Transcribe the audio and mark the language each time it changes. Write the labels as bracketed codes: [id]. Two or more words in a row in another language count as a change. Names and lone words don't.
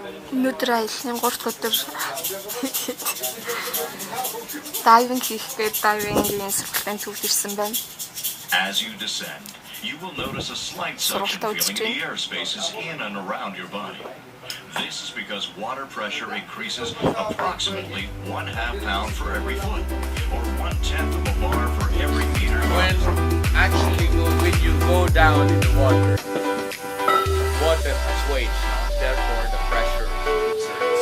[mn] Өнөөдөр аяллаа 3 өдөр дайвинг хийх гээд дайвингийн сургалтанд төвлөрч ирсэн байна. [en] As you descend, you will notice a slight suction feeling in the air spaces in and around your body. This is because water pressure increases approximately 1/2 pound for every foot, or 1/10 of a bar for every meter. When you go down in the water has weight, therefore the pressure exerts.